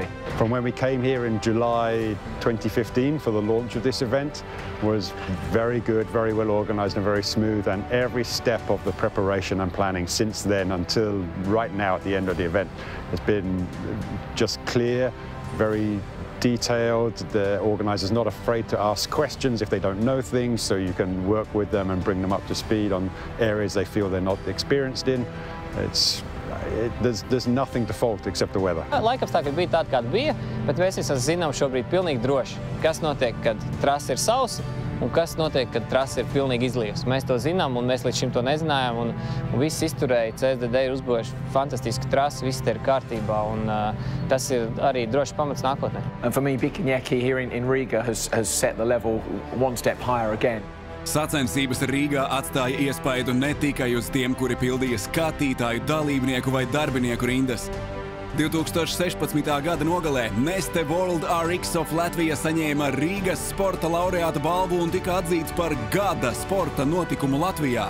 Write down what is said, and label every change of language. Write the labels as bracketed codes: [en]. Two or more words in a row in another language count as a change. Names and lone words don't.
[en] From when we came here in July 2015 for the launch of this event was very good, very well organised and very smooth, and every step of the preparation and planning since then until right now at the end of the event has been just clear, very detailed. The organiser's not afraid to ask questions if they don't know things, so you can work with them and bring them up to speed on areas they feel they're not experienced in. There's nothing to fault except the weather. [lv] Laikapstākļi bija tādi, kādi bija, bet mēs esam zinām šobrīd pilnīgi droši, kas notiek, kad trasa ir sausa un kas notiek, kad trasa ir pilnīgi izliejusi. Mēs to zinām, un mēs līdz šim to nezinājām, un viss izturēja. CSDD ir uzbūvējuši fantastisku trasu, viss te ir kārtībā, un tas ir arī droši pamats nākotnē. [en] And for me, Bikinieki here in Riga has set the level one step higher again. [lv] Sacensības Rīgā atstāja iespaidu ne tikai uz tiem, kuri pildīja skatītāju, dalībnieku vai darbinieku rindas. 2016. gada nogalē Neste World RX of Latvija saņēma Rīgas sporta laureāta balvu un tika atzīts par gada sporta notikumu Latvijā.